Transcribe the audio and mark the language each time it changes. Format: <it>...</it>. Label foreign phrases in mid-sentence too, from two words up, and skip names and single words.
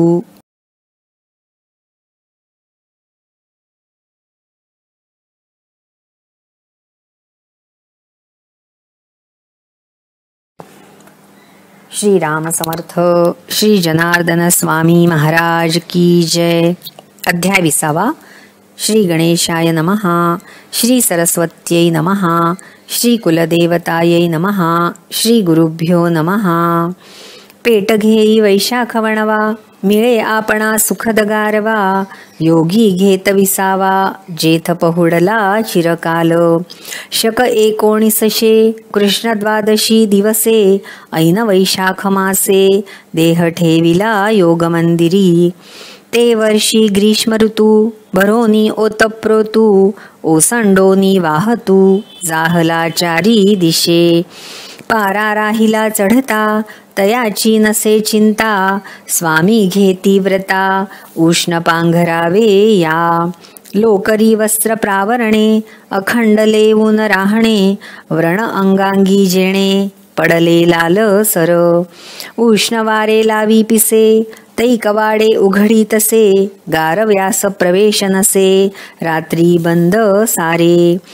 <mr>श्री राम समर्थ. श्री जनार्दन स्वामी महाराज</mr> <hi>की जय.</hi> <mr>अध्याय 20.</mr> <sa>श्री गणेशाय नमः. श्री सरस्वत्यै नमः. श्री कुलदेवतायै नमः. श्री गुरुभ्यो नमः.</sa> <mr>पेट घेई वैशाख वणवा मिळे आपणा सुखद गारवा योगी घेत विसावा जेथ पहुडला चिरकाल शक 1900 कृष्ण द्वादशी दिवसे ऐन वैशाख मासे देह ठेविला योग मंदिरी ते वर्षी ग्रीष्म ऋतू भरोनी ओतप्रोतू ओसंडोनी वाहतू जाहला चारी दिशे पारा राहिला चढता तयाची नसे चिंता स्वामी घेती व्रता उष्ण पांघरावे या लोकरी वस्त्र प्रावरणे अखंड लेवून राहणे व्रण अंगांगी जेणे पडले लाल सर उष्ण वारे लावी पिसे तै कवाडे उघडी तसे गारव्यास प्रवेश नसे रात्री बंद सारे</mr>